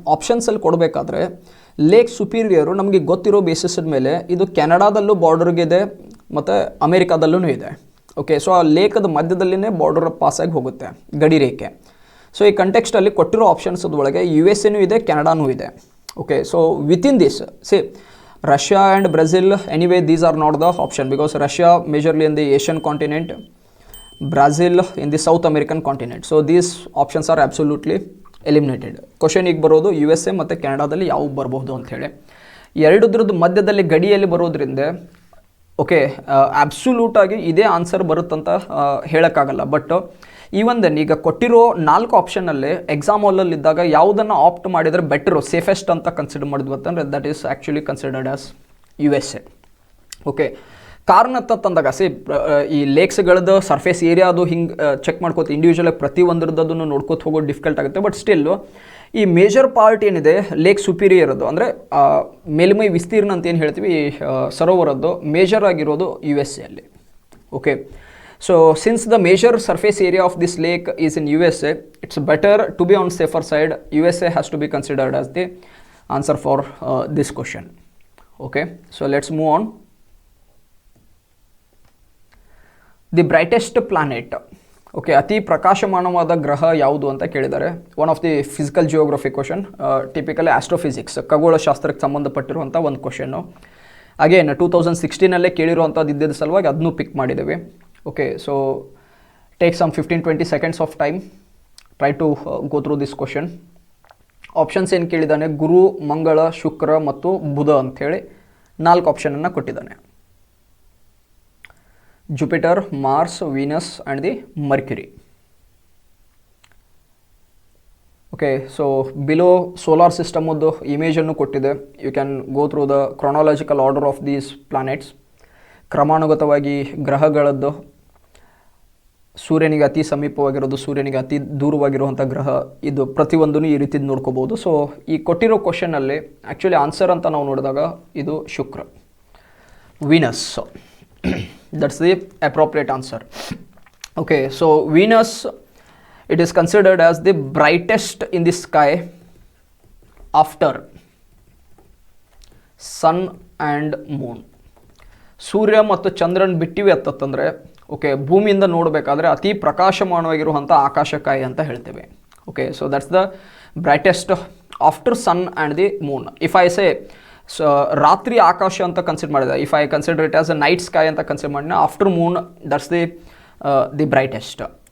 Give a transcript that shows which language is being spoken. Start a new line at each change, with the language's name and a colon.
Kannada: ಆಪ್ಷನ್ಸಲ್ಲಿ ಕೊಡಬೇಕಾದ್ರೆ lake superior ನಮಗೆ ಗೊತ್ತಿರೋ ಬೇಸಿಸ್ ಮೇಲೆ ಇದು ಕೆನಡಾದಲ್ಲೂ ಬಾರ್ಡರ್ಗಿದೆ ಮತ್ತು ಅಮೇರಿಕಾದಲ್ಲೂ ಇದೆ. ಓಕೆ, ಸೊ ಆ ಲೇಕದ ಮಧ್ಯದಲ್ಲಿನೇ ಬಾರ್ಡರ್ ಪಾಸಾಗಿ ಹೋಗುತ್ತೆ, ಗಡಿ ರೇಖೆ. ಸೊ ಈ ಕಂಟೆಕ್ಸ್ಟಲ್ಲಿ ಕೊಟ್ಟಿರೋ ಆಪ್ಷನ್ಸ್ ಒಳಗೆ USA ಇದೆ, ಕೆನಡಾನೂ ಇದೆ.
English: Okay, so within this see Russia and Brazil, anyway these are not the option because Russia majorly in the Asian continent, Brazil in the South American continent. So these options are absolutely eliminated.
Kannada: Question ಈಗ ಬರೋದು USA ಮತ್ತು ಕೆನಡಾದಲ್ಲಿ ಯಾವ ಬರಬಹುದು ಅಂಥೇಳಿ. ಎರಡದ್ರದ್ದು ಮಧ್ಯದಲ್ಲಿ ಗಡಿಯಲ್ಲಿ ಬರೋದ್ರಿಂದ okay ಆಬ್ಸಲ್ಯೂಟಾಗಿ ಇದೇ ಆನ್ಸರ್ ಬರುತ್ತಂತ ಹೇಳೋಕ್ಕಾಗಲ್ಲ. ಬಟ್ ಈವನ್ ದೆನ್ ಈಗ ಕೊಟ್ಟಿರೋ 4 ಆಪ್ಷನಲ್ಲಿ ಎಕ್ಸಾಮ್ ಹಾಲಲ್ಲಿ ಇದ್ದಾಗ ಯಾವುದನ್ನು ಆಪ್ಟ್ ಮಾಡಿದರೆ ಬೆಟರು, ಸೇಫೆಸ್ಟ್ ಅಂತ ಕನ್ಸಿಡರ್ ಮಾಡಿದ್ವಿ ಅಂತಂದರೆ
English: That is actually considered as USA.
Kannada: Okay, ಕಾರಣ ತಂದಾಗ ಈ ಲೇಕ್ಸ್ಗಳದ್ದು ಸರ್ಫೇಸ್ ಏರಿಯಾ ಅದು ಹಿಂಗೆ ಚೆಕ್ ಮಾಡ್ಕೋತ ಇಂಡಿವಿಜುವಲಾಗಿ ಪ್ರತಿ ಒಂದರದ್ದನ್ನು ನೋಡ್ಕೋತ ಹೋಗೋದು ಡಿಫಿಕಲ್ಟ್ ಆಗುತ್ತೆ. ಬಟ್ ಸ್ಟಿಲ್ಲು ಈ ಮೇಜರ್ ಪಾರ್ಟ್ ಏನಿದೆ ಲೇಕ್ ಸುಪೀರಿಯರದ್ದು, ಅಂದರೆ ಮೇಲ್ಮೈ ವಿಸ್ತೀರ್ಣ ಅಂತ ಏನು ಹೇಳ್ತೀವಿ ಈ ಸರೋವರದ್ದು ಮೇಜರ್ ಆಗಿರೋದು USA ಅಲ್ಲಿ.
English: Okay, so since the major surface area of this lake is in USA, it's better to be on safer side. USA has to be considered as the answer for this question. Okay, so let's move on. The brightest planet.
Kannada: Okay, ಅತಿ ಪ್ರಕಾಶಮಾನವಾದ ಗ್ರಹ ಯಾವುದು ಅಂತ ಕೇಳಿದ್ದಾರೆ.
English: one of the physical geography question,
Kannada: typically astrophysics ಖಗೋಳಶಾಸ್ತ್ರಕ್ಕೆ ಸಂಬಂಧಪಟ್ಟಿರುವಂಥ ಒಂದು question. Again 2016 ಕೇಳಿರುವಂಥದ್ದು ಇದ್ದಿದ್ದ ಸಲುವಾಗಿ ಅದನ್ನೂ ಪಿಕ್ ಮಾಡಿದ್ದೇವೆ.
English: Okay, so take some 15-20 seconds of time, try to go through this question.
Kannada: Options ಏನು ಕೇಳಿದ್ದಾನೆ, ಗುರು, ಮಂಗಳ, ಶುಕ್ರ ಮತ್ತು ಬುಧ ಅಂಥೇಳಿ 4 ಆಪ್ಷನನ್ನು ಕೊಟ್ಟಿದ್ದಾನೆ.
English: Jupiter, Mars, Venus and the Mercury.
Kannada: Okay, so below solar ಸಿಸ್ಟಮದ್ದು ಇಮೇಜನ್ನು ಕೊಟ್ಟಿದೆ.
English: You can go through the chronological order of these planets.
Kannada: ಕ್ರಮಾನುಗತವಾಗಿ ಗ್ರಹಗಳದ್ದು ಸೂರ್ಯನಿಗೆ ಅತಿ ಸಮೀಪವಾಗಿರೋದು, ಸೂರ್ಯನಿಗೆ ಅತಿ ದೂರವಾಗಿರುವಂಥ ಗ್ರಹ, ಇದು ಪ್ರತಿಯೊಂದೂ ಈ ರೀತಿ ನೋಡ್ಕೋಬೋದು. ಸೊ ಈ ಕೊಟ್ಟಿರೋ ಕ್ವಶನಲ್ಲಿ ಆ್ಯಕ್ಚುಲಿ ಆನ್ಸರ್ ಅಂತ ನಾವು ನೋಡಿದಾಗ ಇದು ಶುಕ್ರ, Venus.
English: That's the appropriate answer. Okay, so Venus, it is considered as the brightest in the sky after sun and moon.
Kannada: ಸೂರ್ಯ ಮತ್ತು ಚಂದ್ರನ್ ಬಿಟ್ಟಿವೆ ಅಂತಂದರೆ ಓಕೆ, ಭೂಮಿಯಿಂದ ನೋಡಬೇಕಾದ್ರೆ ಅತಿ ಪ್ರಕಾಶಮಾನವಾಗಿರುವಂಥ ಆಕಾಶಕಾಯ ಅಂತ ಹೇಳ್ತೇವೆ.
English: Okay, so that's the brightest after sun and the moon. If I say
Kannada: ರಾತ್ರಿ ಆಕಾಶ ಅಂತ consider ಮಾಡಿದೆ,
English: If I consider it as a night sky ಅಂತ consider ಮಾಡಿದ್ರೆ after moon that's the brightest.